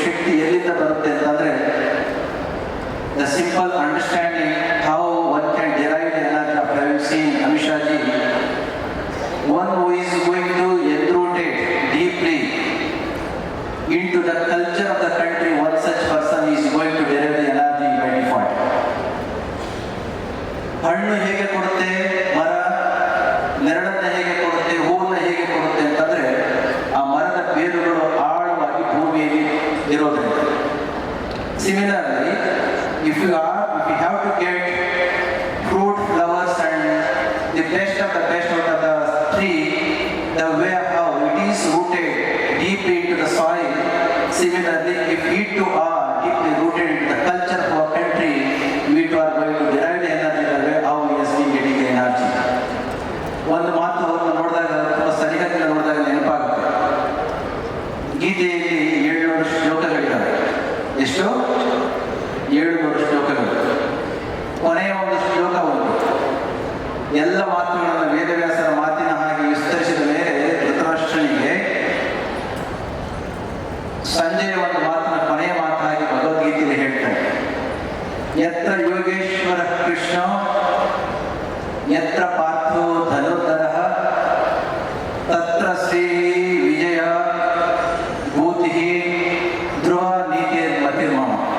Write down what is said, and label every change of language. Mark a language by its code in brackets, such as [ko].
[kn] ಶಕ್ತಿ ಎಲ್ಲಿಂದ ಬರುತ್ತೆ ಅಂತಂದ್ರೆ [en] The simple understanding how one can derive the energy of having scene Amit Shaji, one who is going to enroot it deeply into the culture of the country. One such person is going to derive the energy by default. [kn] ಹಣ್ಣು ಹೇಗೆ ಕೊಡುತ್ತೆ ಮರ, ನೆರಳನ್ನು ಹೇಗೆ ಕೊಡುತ್ತೆ, ಹೂವನ್ನು ಹೇಗೆ ಕೊಡುತ್ತೆ ಅಂತಂದ್ರೆ ಆ ಮರದ ಬೇರುಗಳು ಆಳವಾಗಿ ಭೂಮಿಯಲ್ಲಿ ಇರೋದ್ರಿಂದ. [en] Similarly if you have to get fruit, flowers and the best of the best out of the tree, the way how it is rooted deeply into the soil. Similarly, if we too are deeply rooted into the culture of our country, we too are going to derive the energy the way how we has been getting the energy. [kn] ಒಂದು ಮಾತು ಅವ್ರನ್ನ ನೋಡಿದಾಗ, ತುಂಬ ಸರಿಹದ್ದಿನ ನೋಡಿದಾಗ ನೆನಪಾಗುತ್ತೆ. ಗೀತೆಯಲ್ಲಿ 700 ಶ್ಲೋಕಗಳಿದ್ದಾವೆ. ಎಷ್ಟು? 700 ಶ್ಲೋಕಗಳು. ಕೊನೆಯ ಒಂದು ಶ್ಲೋಕ ಒಂದು. ಎಲ್ಲ ಮಾತುಗಳನ್ನು ವೇದವ್ಯಾಸರ ಮಾತಿನ ಹಾಗೆ ವಿಸ್ತರಿಸಿದ ಮೇಲೆ ಧೃತರಾಷ್ಟ್ರನಿಗೆ ಸಂಜೆಯ ಒಂದು ಮಾತಿನ ಕೊನೆಯ ಮಾತಾಗಿ ಭಗವದ್ಗೀತೆಯಲ್ಲಿ ಹೇಳ್ತಾರೆ, [sa] ಯತ್ರ ಯೋಗೇಶ್ವರ ಕೃಷ್ಣ ಯತ್ರ ಪಾರ್ಥೋ ಧನುರ್ಧರಃ ತತ್ರ ಶ್ರೀ ವಿಜಯ ಭೂತಿ ಧ್ರುವ ನೀತಿರ್ ಮತಿರ್ಮಮ.